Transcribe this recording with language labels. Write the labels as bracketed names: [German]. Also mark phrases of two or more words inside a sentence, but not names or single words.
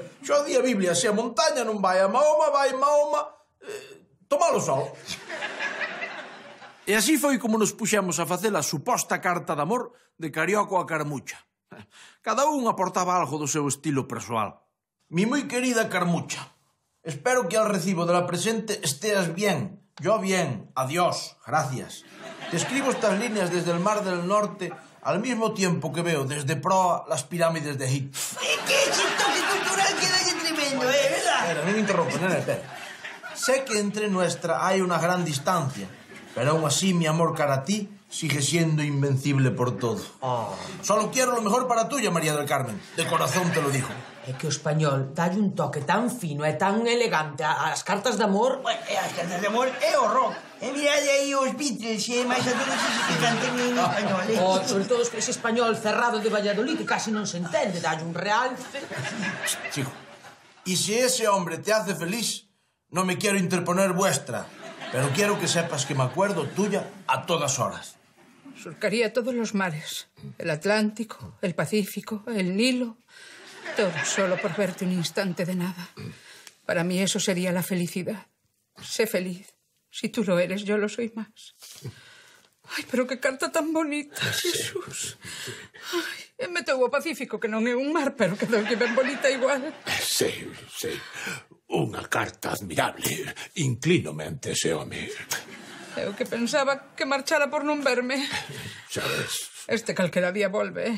[Galician] Xo di a Biblia, se a montaña non vai a Mahoma, vai Mahoma... tomalo sol. E así foi como nos puxemos a facer a suposta carta de amor de Carioca a Carmucha. Cada un aportaba algo do seu estilo persoal. [Spanish] Mi [Galician] moi querida [Spanish] Carmucha, espero que al recibo de la presente esteas bien. Yo bien. Adiós. Gracias. Te escribo estas líneas desde el Mar del Norte al mismo tiempo que veo desde proa las pirámides de Egipto. ¡Qué toque cultural que da tremendo, verdad! [Galician] Espera, non me interrompe, nena, espera. [Spanish] Sé que entre nuestra hay una gran distancia, pero aún así mi amor cara a ti sigue siendo invencible por todo. Solo quiero lo mejor para tuya, María del Carmen. De corazón te lo digo. [Galician] É que o español dalle un toque tan fino e tan elegante ás cartas de amor. Bueno, as cartas de amor é o rock. E mirade aí os Beatles, e máis a todos esos que cantan en español. Sobre todo ese español cerrado de Valladolid que casi non se entende, dalle un realce. [Spanish] Chico, y si ese hombre te hace feliz, no me quiero interponer vuestra, pero quiero que sepas que me acuerdo tuya a todas horas. Surcaría todos los mares. El Atlántico, el Pacífico, el Nilo... Todo solo por verte un instante de nada. Para mí eso sería la felicidad. Sé feliz. Si tú lo eres, yo lo soy más. Ay, pero qué carta tan bonita, Jesús. Ay, [Galician] meteu o Pacífico, que non é un mar, pero quedou que ben bonita igual. Sí, sí. Unha carta admirable. Inclínome ante ese home. Eu que pensaba que marchara por non verme. Sabes... Este calquera día volve.